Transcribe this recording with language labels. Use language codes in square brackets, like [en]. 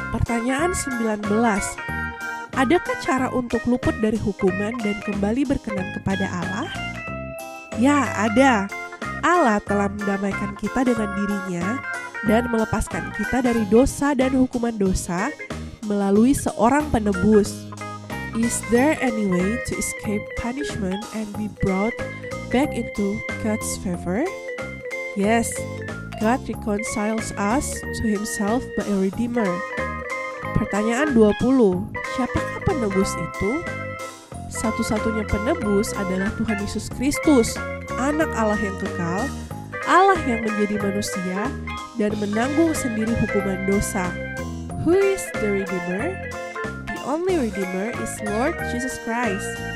[id] Pertanyaan 19. Adakah cara untuk luput dari hukuman dan kembali berkenan kepada Allah? Ya, ada. Allah telah mendamaikan kita dengan dirinya dan melepaskan kita dari dosa dan hukuman dosa melalui seorang penebus. [en] Is there any way to escape punishment and be brought back into God's favor? Yes, God reconciles us to Himself by a Redeemer. [id] Pertanyaan 20. Siapakah penebus itu? Satu-satunya penebus adalah Tuhan Yesus Kristus, Anak Allah yang kekal, Allah yang menjadi manusia dan menanggung sendiri hukuman dosa. [en] Who is the Redeemer? The only Redeemer is Lord Jesus Christ.